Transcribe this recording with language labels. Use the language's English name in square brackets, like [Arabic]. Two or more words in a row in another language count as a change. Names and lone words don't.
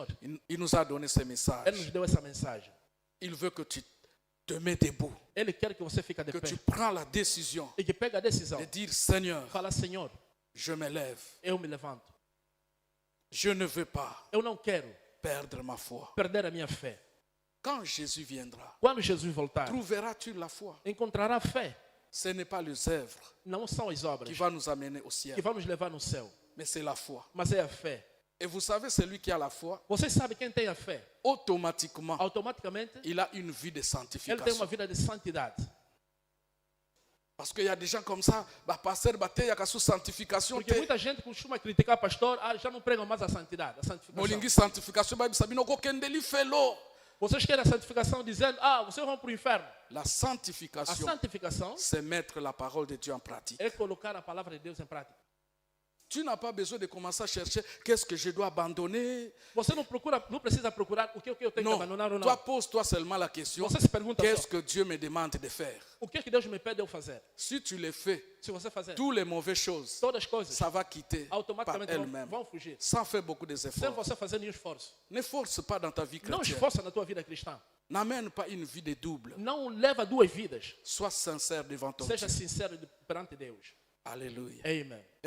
[French] il nous a donné ce [Portuguese] Ele [French] message. [Portuguese] nos deu essa mensagem. [French] Il veut que tu te mets debout, [Portuguese] Ele quer que você fique de [French] que [Portuguese] pé [French] tu prends la décision [Portuguese] e que pega a decisão. [French] de dire Seigneur, [Portuguese] Fala, Senhor, [French] je me lève. [Portuguese] eu me levanto. [French] Je ne veux pas [Portuguese] Eu não quero [French] perdre ma foi. [Portuguese] perder a minha fé. [French] Quand Jésus viendra, [Portuguese] Quando Jesus voltar, [French] trouveras-tu la foi? [Portuguese] encontrará fé. [French] Ce n'est pas les œuvres [Portuguese] Não são as obras [French] qui vont nous amener au ciel, [Portuguese] que vão nos levar no céu, [French] mais c'est la foi. [Portuguese] mas é a fé. [French] Et vous savez, celui qui a la foi, [Portuguese] Você sabe quem tem a fé? [French] automatiquement, [Portuguese] Automaticamente, [French] il a une vie de [Portuguese] ele tem [French] sanctification. [Portuguese] uma vida de santidade. [French] Parce qu'il y a des gens comme ça, bah, pasteur, il y a sous sanctification. [Portuguese] Porque muita gente costuma criticar pastor, já não pregam mais a santidade, a santificação. [Lingala] Molingi sanctification, bah, sabi no kokendeli felo. [Portuguese] Vocês querem a santificação dizendo, vocês vão para o inferno. [French] La [Portuguese] A [French] sanctification, [Portuguese] santificação [French] c'est mettre la parole de Dieu en pratique. [Portuguese] é colocar a palavra de Deus em prática. [French] Tu n'as pas besoin de commencer à chercher qu'est-ce que je dois abandonner. [Portuguese] Você não precisa procurar o que eu tenho que [French] Non, [Portuguese] abandonar ou não. [French] toi pose-toi seulement la question, [Portuguese] Você se pergunta [French] qu'est-ce [Portuguese] só, [French] que Dieu me demande de faire? [Portuguese] o que Deus me pede eu fazer? [French] Si tu le fais, [Portuguese] Se você fazer, [French] toutes les mauvaises choses, [Portuguese] todas as coisas [French] ça va quitter par [Portuguese] automaticamente [French] elles-mêmes, [Portuguese] vão fugir. [French] sans faire beaucoup [Portuguese] Sem [French] d'efforts. [Portuguese] você fazer nenhum esforço. [French] Ne force pas dans ta vie [Portuguese] Não [French] chrétienne. [Portuguese] esforça na tua vida cristã. [French] N'amène pas une vie de double. [Portuguese] Não leva duas vidas. [French] Sois sincère devant ton [Portuguese] Seja [French] Dieu. [Portuguese] sincero perante Deus. [French] Alléluia. [Portuguese] Amen.